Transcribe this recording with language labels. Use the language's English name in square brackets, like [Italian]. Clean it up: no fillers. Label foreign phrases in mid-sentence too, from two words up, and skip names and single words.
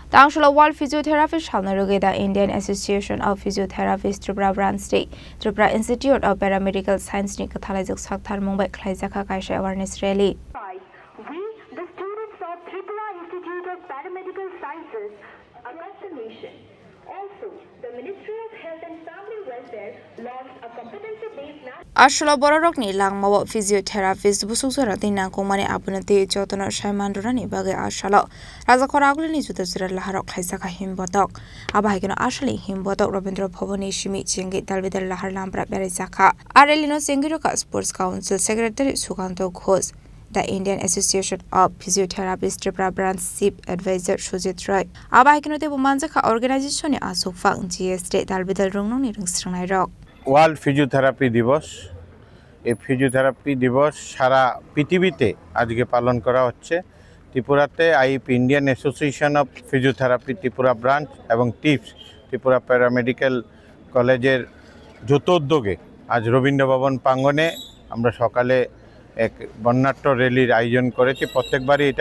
[Kok Borok] Tangshula World Physiotherapy Shalnarugeda Indian Association of Physiotherapists Tripura Branch State Tripura Institute of Paramedical Science ni Kathalajak Sakthar Mumbai Khlaijaka Kaisha [English] Awareness Rally. We, the students of Tripura Institute of Paramedical Sciences, across the nation. Also, the Ministry of Health and Family Welfare launched a competency-based national [Kok Borok] Ashula Borok ni langmawa physiotherapist busukzara tinang kongmani apunati jotona shaimandurani bage ashala raja khoraguli ni jutazira laharok khlaijaka himbotok abahigeno ashali himbotok Rabindra Bhavani shimi chingi dalbidal lahar lambra berijaka Arelino Sengiroka Sports Council Secretary Sukanto Ghosh The Indian Association of Physiotherapists Tripura Branch [English] Chief Advisor [Kok Borok] Sujit Roy abahigeno te bumanjaka organization ni asukfang GST dalbidal rungno ni rungsrangnai rok [Bangla] ওয়ার্ল্ড ফিজিওথেরাপি দিবস এই ফিজিওথেরাপি দিবস সারা পৃথিবীতে আজকে পালন করা হচ্ছে ত্রিপুরাতে আইপি ইন্ডিয়ান অ্যাসোসিয়েশন অফ ফিজিওথেরাপি ত্রিপুরা ব্রাঞ্চ এবং টিপস ত্রিপুরা প্যারামেডিক্যাল কলেজের যৌথ উদ্যোগে আজ রবীন্দ্র ভবন প্রাঙ্গণে আমরা সকালে এক বর্ণাঢ্য র্যালির আয়োজন করেছি প্রত্যেকবারই এটা